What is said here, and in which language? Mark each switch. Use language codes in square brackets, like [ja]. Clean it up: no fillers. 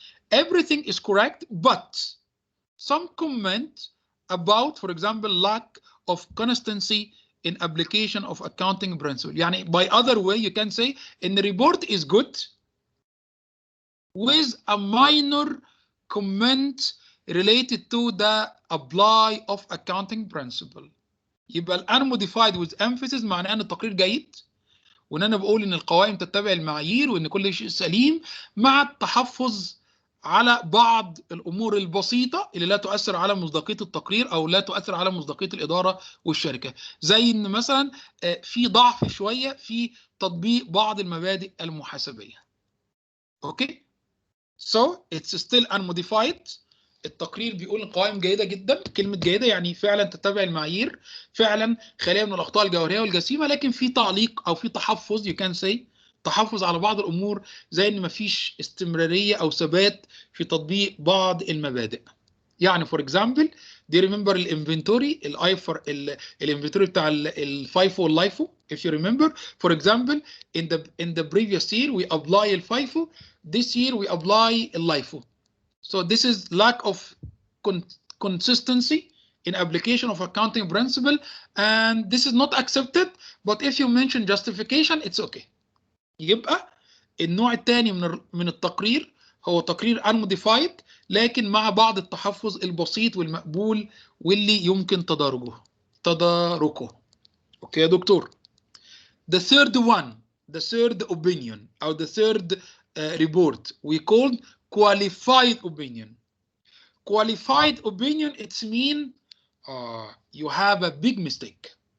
[en] Everything is correct, but some comment about, for example, lack of consistency in application of accounting principle. [ar] يعني [en] by other way you can say in the report is good with a minor comment related to the apply of accounting principle. [ar] يبقى ال unmodified with emphasis معناه ان التقرير جيد، وان انا بقول ان القوائم تتبع المعايير وان كل شيء سليم، مع التحفظ على بعض الامور البسيطه اللي لا تؤثر على مصداقيه التقرير او لا تؤثر على مصداقيه الاداره والشركه، زي ان مثلا في ضعف شويه في تطبيق بعض المبادئ المحاسبيه. [en] Okay? So it's still unmodified. [ar] التقرير بيقول القوائم جيده جدا، كلمه جيده يعني فعلا تتبع المعايير، فعلا خاليه من الاخطاء الجوهريه والجسيمه، لكن في تعليق او في تحفظ [en] you can say [ar] تحفظ على بعض الامور زي ان مفيش استمراريه او ثبات في تطبيق بعض المبادئ. يعني فور اكزامبل [en] do you remember [ar] الانفنتوري الايفر الانفنتوري بتاع الفايفو واللايفو [en] if you remember for example in the previous year we apply الفايفو, this year we apply اللايفو. So this is lack of consistency in application of accounting principle, and this is not accepted. But if you mention justification, it's okay. [ar] يبقى النوع الثاني من التقرير هو تقرير unmodified لكن مع بعض التحفظ البسيط والمقبول واللي يمكن تداركه. اوكي يا دكتور. [en] The third one, the third opinion or the third report we called qualified opinion. Qualified opinion, it's mean you have a big mistake.